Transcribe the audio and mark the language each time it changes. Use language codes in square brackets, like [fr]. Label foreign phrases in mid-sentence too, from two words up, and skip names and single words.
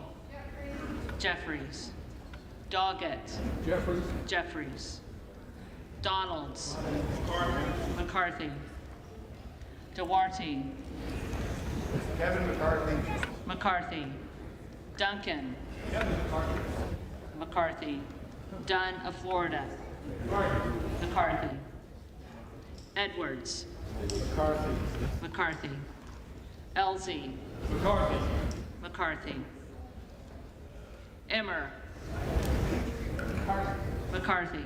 [en] Jeffries. Doggett. Jeffries. Donalds. McCarthy. Duarte. Kevin McCarthy. McCarthy. Duncan. McCarthy. Dunn of Florida. McCarthy. Edwards. McCarthy. Elsie. McCarthy. Emmer. McCarthy.